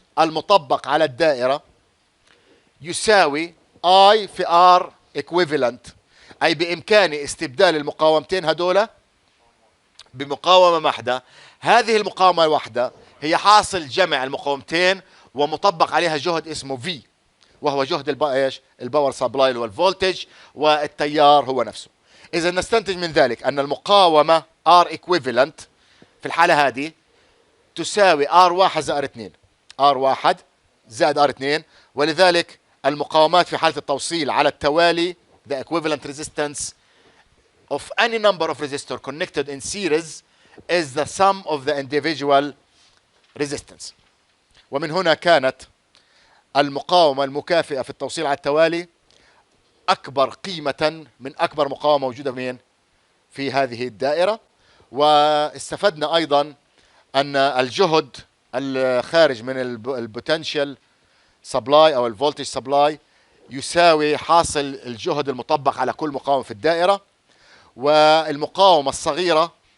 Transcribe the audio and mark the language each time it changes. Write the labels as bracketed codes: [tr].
[ar] المطبق على الدائرة يساوي I في R equivalent، أي بإمكاني استبدال المقاومتين هدول بمقاومة واحدة. هذه المقاومة الواحدة هي حاصل جمع المقاومتين ومطبق عليها جهد اسمه V، وهو جهد ايش؟ الباور سبلاي والفولتج، والتيار هو نفسه. إذا نستنتج من ذلك أن المقاومة R equivalent في الحالة هذه تساوي R1 زائد 2، R1 زائد R2، ولذلك المقاومات في حالة التوصيل على التوالي [en] the equivalent resistance of any number of resistors connected in series is the sum of the individual resistance. [ar] ومن هنا كانت المقاومة المكافئة في التوصيل على التوالي أكبر قيمة من أكبر مقاومة موجودة فين؟ في هذه الدائرة. واستفدنا أيضا أن الجهد الخارج من البوتنشال سبلاي أو الفولتج سبلاي يساوي حاصل الجهد المطبق على كل مقاومة في الدائرة، والمقاومة الصغيرة